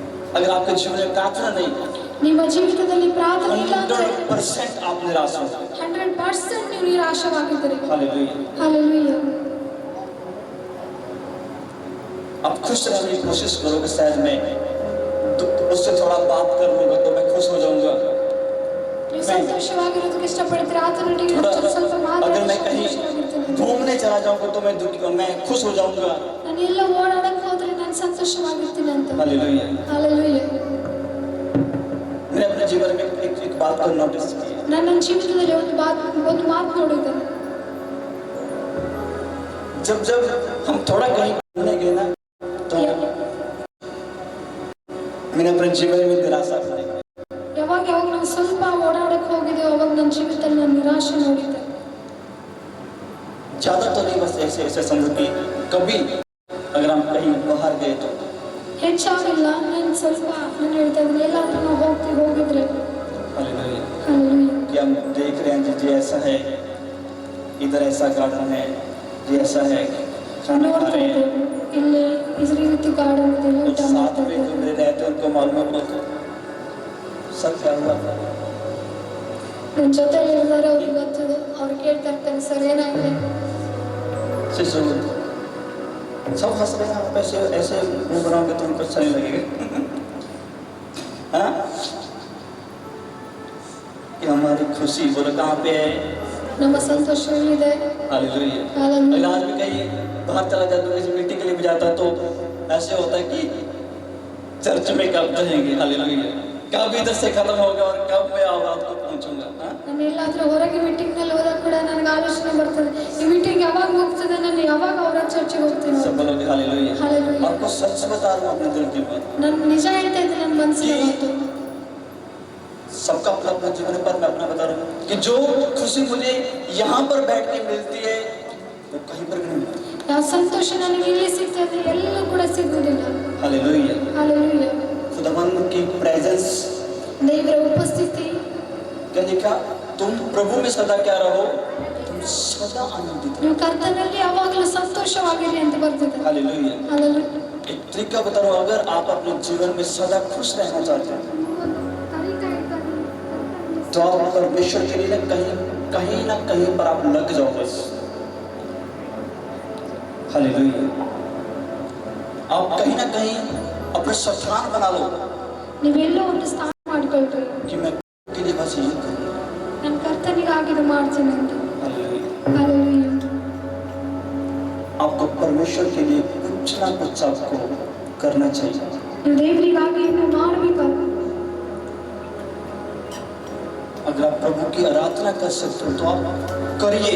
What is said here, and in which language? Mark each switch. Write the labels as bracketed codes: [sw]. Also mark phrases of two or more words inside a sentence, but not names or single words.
[hi] अगर आपके जीवन में प्रार्थना नहीं, [kn] ನಿಮ್ಮ ಜೀವಿತದಲ್ಲಿ ಪ್ರಾರ್ಥನೆ ಇಲ್ಲ ಅಂದ್ರೆ [hi] 100% आप निराश हो। [kn] 100% ನೀವು ನಿರಾಶವಾಗಿದ್ದೀರಿ। [hi] हालेलुया। हालेलुया। आप खुश रहने की कोशिश करोगे, शायद मैं उससे थोड़ा बात कर लूंगा तो मैं खुश हो जाऊंगा। [kn] ನೀವು ಸಂತೋಷವಾಗಿರೋದಕ್ಕೆ ಇಷ್ಟಪಡ್ತೀರಾ, ಆತನೊಟ್ಟಿಗೆ ಸ್ವಲ್ಪ [hi] अगर मैं कहीं [kn] ಮಾತಾಡಿ [hi] घूमने चला जाऊंगा तो मैं खुश हो जाऊंगा। [kn] ನಾನು ಎಲ್ಲ ಓಡಾಡಕ್ಕೆ ಹೋದ್ರೆ ನಾನು ಸಂತೋಷವಾಗಿರ್ತೀನಿ ಅಂತ। [hi] हालेलुया। हालेलुया। मैंने अपने जीवन में एक बात को नोटिस किया। [kn] ನನ್ನ ಜೀವಿತದಲ್ಲಿ ಒಂದು ಮಾತು ನೋಡಿದೆ। [hi] जब हम थोड़ा कहीं घूमने गए ना तो मैंने अपने जीवन में निराशा पाई। [kn] ಯಾವಾಗ ನಾವು ಸ್ವಲ್ಪ ಓಡಾಡಕ್ಕೆ ಹೋಗಿದ್ದೇವೆ ಅವಾಗ ನನ್ನ ಜೀವಿತದಲ್ಲಿ ನಾನು ನಿರಾಶೆ ನೋಡಿದ್ದೆ। [hi] ज्यादा तो नहीं, बस ऐसे समझो कि कभी अगर हम कहीं बाहर गए तो [kn] ಹೆಚ್ಚಾಗಿಲ್ಲ, ನಾನು ಸ್ವಲ್ಪ ನಾನು ಹೇಳ್ತಾ ಇದ್ದೀನಿ, ಎಲ್ಲಾದ್ರೂ ನಾವು ಹೋಗಿದ್ರೆ [hi] हालेलुया हालेलुया कि हम देख रहे हैं जी ऐसा है, इधर ऐसा गार्डन है, जी ऐसा है, खाना खा [kn] ನೋಡ್ತಾ [hi] रहे हैं, [kn] ಇದ್ದೇವೆ ಇಲ್ಲಿ ಈ ರೀತಿ ಗಾರ್ಡನ್ ಇದೆ, [hi] कुछ [kn] ಊಟ [hi] साथ [kn] ಮಾಡ್ತಾ [hi] में [kn] ಇದ್ದೇವೆ। [hi] जो मेरे रहते हैं उनको मालूम होता सब क्या हुआ। ನನ್ನ ಜೊತೆ ಇರ್ತಾರೆ, ಅವ್ರಿಗೆ ಗೊತ್ತಿದೆ, ಅವ್ರು ಕೇಳ್ತಾ ಇರ್ತಾರೆ ಸರ್ ಏನಾಗಿದೆ। शिशु सब हंस रहे हैं, आप ऐसे मुंह बनाओगे तो उनको अच्छा नहीं लगेगा। हाँ, कि हमारी खुशी बोलो कहाँ पे है। [kn] ನಮ್ಮ संतोष एलिದೆ। [hi] हालेलुया। हालेलुया। आज भी कहीं बाहर चला जाता हूँ, किसी मीटिंग के लिए भी जाता तो ऐसे होता है कि चर्च में कब जाएंगे। हालेलुया। कब इधर से खत्म होगा और कब मैं रात को पहुंचूंगा। [kn] ನಾನು ಎಲ್ಲಾದ್ರೂ ಹೊರಗೆ ಮೀಟಿಂಗ್ ನಲ್ಲಿ ಹೋದಾಗ ಕೂಡ ನನಗೆ ಆಲೋಚನೆ ಬರ್ತದೆ, ಈ ಮೀಟಿಂಗ್ ಯಾವಾಗ ಮುಗ್ತದೆ, ನಾನು ಯಾವಾಗ ಅವರ ಚರ್ಚೆಗೆ ಹೋಗ್ತೀನಿ। [hi] सब बोलोगे हालेलुया। हालेलुया। आपको सच बता रहा हूँ अपने दिल की बात। [kn] ನಾನು ನಿಜ ಹೇಳ್ತಾ ಇದ್ದೀನಿ, ನನ್ನ ಮನಸ್ಸಿನ ಮಾತು। [hi] सबका अपना अपना जीवन पर मैं अपना बता रहा हूँ कि जो खुशी मुझे यहाँ पर बैठ के मिलती है वो कहीं पर भी नहीं मिलती। [kn] ಯಾವ ಸಂತೋಷ ನನಗೆ ಇಲ್ಲಿ ಸಿಗ್ತದೆ ಎಲ್ಲೂ ಕೂಡ ಸಿಗುವುದಿಲ್ಲ। [hi] हालेलुया। हालेलुया। खुदावंद की प्रेजेंस, [kn] ದೇವರ ಉಪಸ್ಥಿತಿ। [hi] क्या लिखा, तुम प्रभु में सदा क्या रहो, तुम सदा आनंदित रहो। [kn] ನೀವು ಕರ್ತನಲ್ಲಿ ಯಾವಾಗಲೂ ಸಂತೋಷವಾಗಿರಿ ಅಂತ ಬರ್ತಿದೆ। [hi] हालेलुया। हालेलुया। एक तरीका बता रहा हूँ, अगर आप अपने जीवन में सदा खुश रहना चाहते हैं तो आप परमेश्वर के लिए कहीं ना कहीं पर आप लग जाओ बस। हालेलुया। आप कहीं ना कहीं अपने स्थान बना लो [kn] ನೀವೆಲ್ಲೋ ಒಂದು ಸ್ಥಾನ ಮಾಡ್ಕೊಳ್ರಿ, [hi] कि मैं के लिए बस यही करूँ। [kn] ನನ್ನ ಕರ್ತನಿಗಾಗಿ ಇದು ಮಾಡ್ತೀನಿ ಅಂತ। [hi] हालेलुया। हालेलुया। आपको परमेश्वर के लिए कुछ ना कुछ आपको करना चाहिए। [kn] ನೀವು ದೇವರಿಗಾಗಿ ನೀವು ಮಾಡಬೇಕಾಗುತ್ತೆ। [hi] अगर आप प्रभु की आराधना कर सकते हो तो आप करिए।